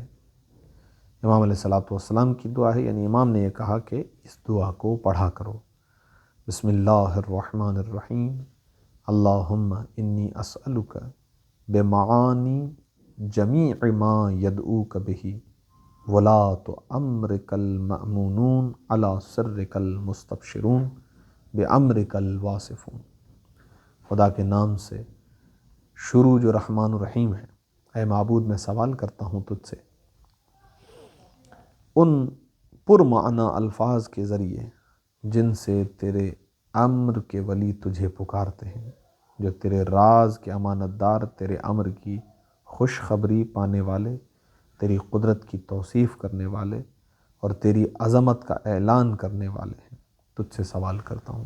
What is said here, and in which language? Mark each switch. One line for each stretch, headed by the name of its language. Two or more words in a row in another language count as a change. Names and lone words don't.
Urdu: امام علیہ الصلوۃ والسلام کی دعا ہے، یعنی امام نے یہ کہا کہ اس دعا کو پڑھا کرو،
Arabic: بسم اللہ الرحمن الرحیم، اللہم انی اسألک بمعانی جمیع ما یدعوک بہ ولاۃ امرک المأمونون علی سرک المستبشرون بامرک الواصفون۔
Urdu: خدا کے نام سے شروع جو رحمان الرحیم ہے، اے معبود میں سوال کرتا ہوں تجھ سے ان پرمعنی الفاظ کے ذریعے جن سے تیرے امر کے ولی تجھے پکارتے ہیں، جو تیرے راز کے امانت دار، تیرے امر کی خوشخبری پانے والے، تیری قدرت کی توصیف کرنے والے اور تیری عظمت کا اعلان کرنے والے ہیں، تجھ سے سوال کرتا ہوں۔